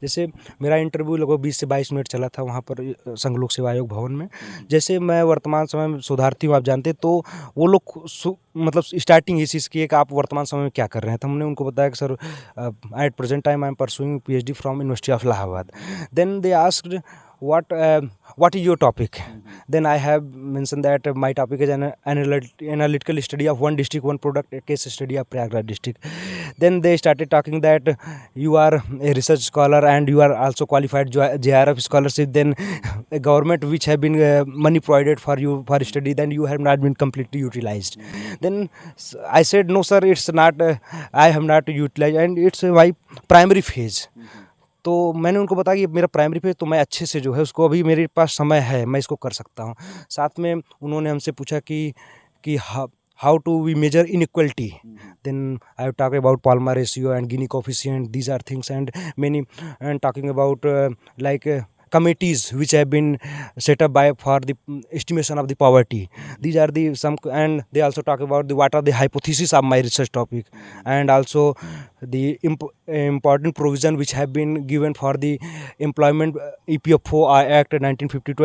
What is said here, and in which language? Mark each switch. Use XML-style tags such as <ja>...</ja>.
<hi>जैसे मेरा इंटरव्यू लगभग 20 से 22 मिनट चला था वहाँ पर संघ लोक सेवा आयोग भवन में। जैसे मैं वर्तमान समय में शोधार्थी हूँ, आप जानते हैं, तो वो लोग मतलब स्टार्टिंग इस चीज़ की है कि आप वर्तमान समय में क्या कर रहे हैं? तो हमने उनको बताया कि</hi> <en>Sir at present time I am pursuing PhD from university of Allahabad. Then they asked what is your topic? Then I have mentioned that my topic is an analytical study of one district, one product, a case study of Prayagraj district. Then they started talking that you are a research scholar and you are also qualified JRF scholarship. Then a government which have been money provided for you for study, then you have not been completely utilized. Then I said no sir, it's not. I have not utilized and it's my primary phase.</en> <hi>तो मैंने उनको बताया कि मेरा primary पे, तो मैं अच्छे से जो है उसको, अभी मेरे पास समय है, मैं इसको कर सकता हूँ। साथ में उन्होंने हमसे पूछा कि</hi> <en>How to we measure inequality. Then I have talk about Palmer ratio and Gini coefficient, these are things and many, and talking about like committees which have been set up for the estimation of the poverty. These are the some, and they also talk about what are the hypotheses of my research topic, and also the important provision which have been given for the employment EPFO Act 1952.</en>